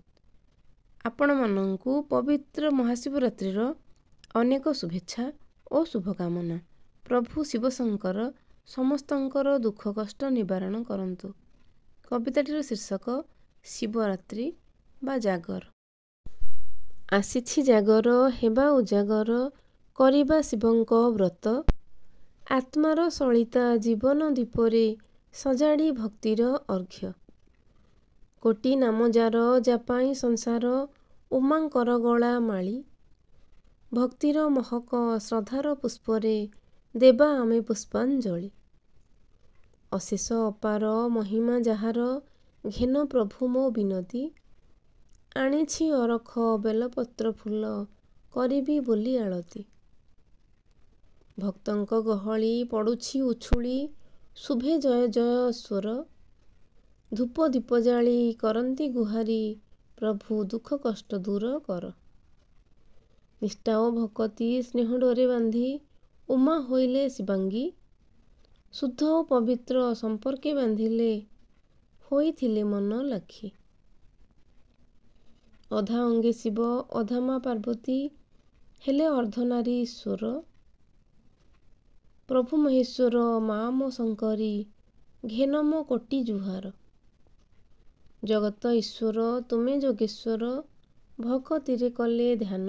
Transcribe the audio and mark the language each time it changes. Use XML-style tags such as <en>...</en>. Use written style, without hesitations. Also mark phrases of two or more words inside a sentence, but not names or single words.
<or>ଆପଣ ମାନଙ୍କୁ ପବିତ୍ର ମହାଶିବରାତ୍ରି ଅନେକ ଶୁଭେଚ୍ଛା ଔର ଶୁଭକାମନା। ପ୍ରଭୁ ଶିବଶଙ୍କର ସମସ୍ତଙ୍କର ଦୁଃଖ କଷ୍ଟ ନିବାରଣ କରନ୍ତୁ। କବିତାଟିର ଶୀର୍ଷକ ଶିବରାତ୍ରି ବା ଜାଗର। ଆସିଛି ଜାଗର ହେବା ଉଜାଗର କରିବା ଶିବଙ୍କ ବ୍ରତ। ଆତ୍ମାର ସଳିତା ଜୀବନ ଦୀପରେ ସଜାଡ଼ି ଭକ୍ତିର ଅର୍ଘ୍ୟ। କୋଟି ନାମ ଯାର ଜପଇ ସଂସାର ଉମାଙ୍କର ଗଳା ମାଳି। ଭକ୍ତିର ମହକ ଶ୍ରଦ୍ଧାର ପୁଷ୍ପରେ ଦେବା ଆମେ ପୁଷ୍ପାଞ୍ଜଳି। ଅଶେଷ ଅପାର ମହିମା ଯାହାର ଘେନ ପ୍ରଭୁ ମୋ ବିନତି। ଆଣିଛି ଅରଖ ବେଲପତ୍ର ଫୁଲ କରିବି ବୋଲି ଆଳତି। ଭକ୍ତଙ୍କ ଗହଳି ପଡୁଛି ଉଛୁଳି ଶୁଭେ ଜୟ ଜୟ ସ୍ୱର। ଧୂପ ଦୀପ ଜାଳି କରନ୍ତି ଗୁହାରି ପ୍ରଭୁ ଦୁଃଖ କଷ୍ଟ ଦୂର କର। ନିଷ୍ଠା ଓ ଭକ୍ତି ସ୍ନେହ ଡୋରେ ବାନ୍ଧି ଉମା ହୋଇଲେ ଶିବାଙ୍ଗୀ। ଶୁଦ୍ଧ ଓ ପବିତ୍ର ସମ୍ପର୍କେ ବାନ୍ଧିଲେ ହୋଇଥିଲେ ମନ ଲାଖି। ଅଧା ଅଙ୍ଗେ ଶିବ ଅଧା ମା ପାର୍ବତୀ ହେଲେ ଅର୍ଦ୍ଧନାରୀ ଈଶ୍ୱର। ପ୍ରଭୁ ମହେଶ୍ୱର ମାଁ ମୋ ଶଙ୍କରୀ ଘେନ ମୋ କୋଟି ଜୁହାର। ଜଗତ ଈଶ୍ୱର ତୁମେ ଯୋଗେଶ୍ୱର ଭକ୍ତିରେ କଲେ ଧ୍ୟାନ।</or>